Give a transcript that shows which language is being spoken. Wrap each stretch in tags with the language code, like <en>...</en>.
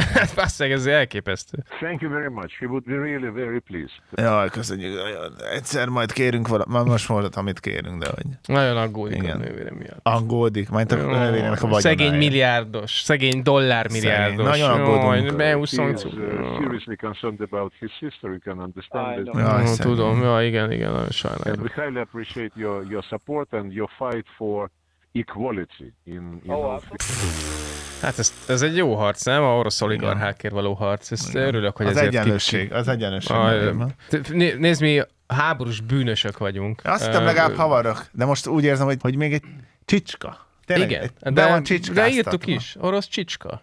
<hu>Hát faszeg, ez elképesztő.</hu> <en>Thank you very much. He would be really very pleased.</en> <hu>Jaj, köszönjük. Egyszer majd kérünk valamit. Most mondhat, amit kérünk, de hogy... Nagyon aggódik. Igen. A nővére miatt. Aggódik. Majd a nővérének a vagyonája. Szegény milliárdos. Szegény dollármilliárdos. Szegény. Nagyon aggódunk. Jaj, beúszunk.</hu> <en>Seriously concerned about his sister. You can understand it.</en> <hu>Tudom. Ja, igen. Sajnálom.</hu> <en>And we highly appreciate your support and your fight for equality in</en> <hu>Hát ez egy jó harc, nem? A orosz oligarchákért való harc. Ezt örülök, hogy az ezért egyenlőség, az egyenlőség. Nézd, mi háborús bűnösök vagyunk. Azt hiszem, legalább havarok, de most úgy érzem, hogy még egy csicska. Tényleg, igen, de van csicska. De írtuk is, orosz csicska.</hu>